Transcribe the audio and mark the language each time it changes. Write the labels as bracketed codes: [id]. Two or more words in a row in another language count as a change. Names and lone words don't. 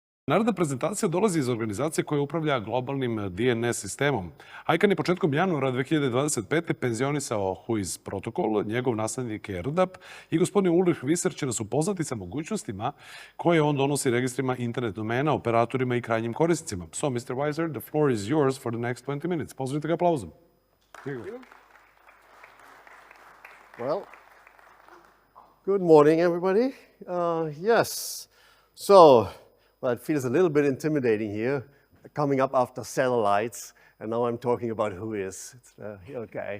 [sr] Naredna prezentacija dolazi iz organizacije koja upravlja globalnim DNS sistemom. ICANN je početkom januara 2025. penzionisao Whois protokol, njegov naslednik je RDAP i gospodin Ulrih Viser će nas upoznati sa mogućnostima koje on donosi registrima internet domena, operatorima i krajnjim korisnicima. [en] So, Mr. Viser, the floor is yours for the next 20 minutes. [sr] Pozdravite ga aplauzom. [en] Well, good morning, everybody. Yes, so, well, it feels a little bit intimidating here, coming up after satellites, and now I'm talking about Whois. Okay.